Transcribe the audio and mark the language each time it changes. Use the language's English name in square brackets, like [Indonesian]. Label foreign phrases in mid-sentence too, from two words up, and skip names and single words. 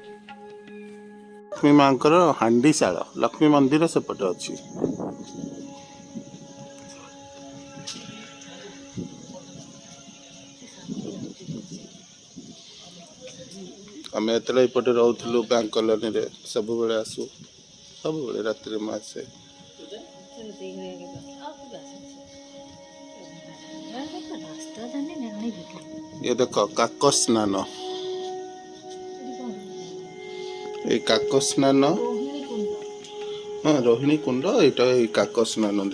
[Odia] ଲକ୍ଷ୍ମୀ ମାଙ୍କର ହାଣ୍ଡିଶାଳ, ଲକ୍ଷ୍ମୀ ମନ୍ଦିର ସେପଟେ ଅଛି। ଆମେ ଯେତେବେଳେ ଏପଟେ ରହୁଥିଲୁ ବ୍ୟାଙ୍କ କଲୋନୀରେ ସବୁବେଳେ ଆସୁ, ସବୁବେଳେ ରାତିରେ ମୁଁ ଆସେ। [Hindi] ये देखो काक स्नान, ये काक स्नान, हाँ रोहिणी कुंड एटा काक स्नान।